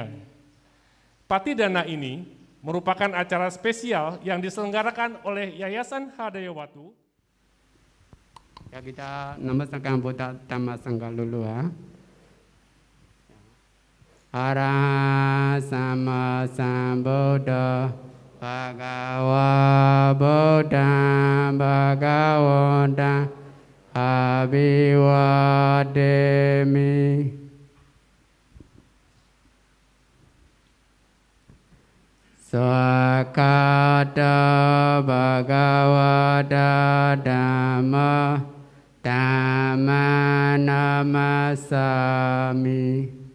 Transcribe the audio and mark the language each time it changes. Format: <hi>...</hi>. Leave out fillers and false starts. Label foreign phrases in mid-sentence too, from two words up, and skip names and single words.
<id>Patidana ini merupakan acara spesial yang diselenggarakan oleh Yayasan Hadayawatu. Ya, kita namaskar Buddha Dhamma Sangha dulu ya.</id> <pi>Ara sama sambuddha bhagava buddha bhagavata abhiwademi. Swakata bhagavata dhamma dhamma namasami.</pi>